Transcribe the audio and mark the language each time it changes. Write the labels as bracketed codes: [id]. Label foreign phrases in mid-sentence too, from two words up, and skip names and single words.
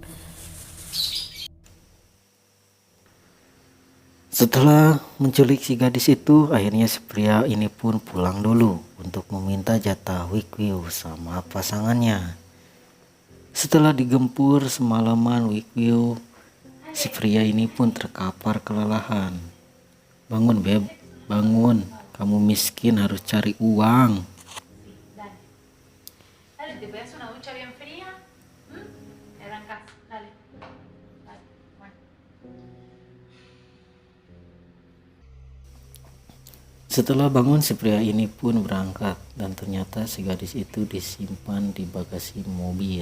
[id] Setelah menculik si gadis itu, akhirnya si pria ini pun pulang dulu untuk meminta jatah Wikwiu sama pasangannya. Setelah digempur semalaman Wikwiu, si pria ini pun terkapar kelelahan. Bangun beb, bangun, kamu miskin harus cari uang. [es] Dale, te pegas una ducha bien fría. Y arrancas, dale. Dale, bueno. [id] Setelah bangun, si pria ini pun berangkat dan ternyata si gadis itu disimpan di bagasi mobil.